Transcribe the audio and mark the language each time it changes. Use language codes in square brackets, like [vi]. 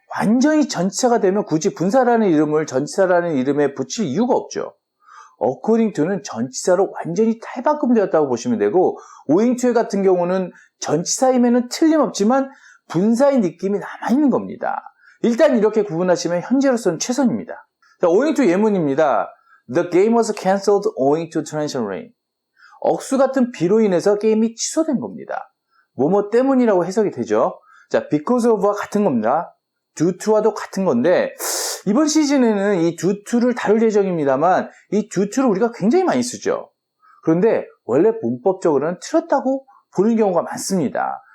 [ko] 완전히 전치사가 되면 굳이 분사라는 이름을 전치사라는 이름에 붙일 이유가 없죠. according to는 전치사로 완전히 탈바꿈되었다고 보시면 되고 owing to 같은 경우는 전치사임에는 틀림없지만 분사의 느낌이 남아있는 겁니다. 일단 이렇게 구분하시면 현재로서는 최선입니다. 자, owing to 예문입니다. [en] The game was cancelled owing to torrential rain. [ko] 억수 같은 비로 인해서 게임이 취소된 겁니다. 뭐뭐 때문이라고 해석이 되죠. 자, because of와 같은 겁니다. due to와도 같은 건데 이번 시즌에는 이 due to를 다룰 예정입니다만 이 due to를 우리가 굉장히 많이 쓰죠. 그런데 원래 문법적으로는 틀렸다고 보는 경우가 많습니다.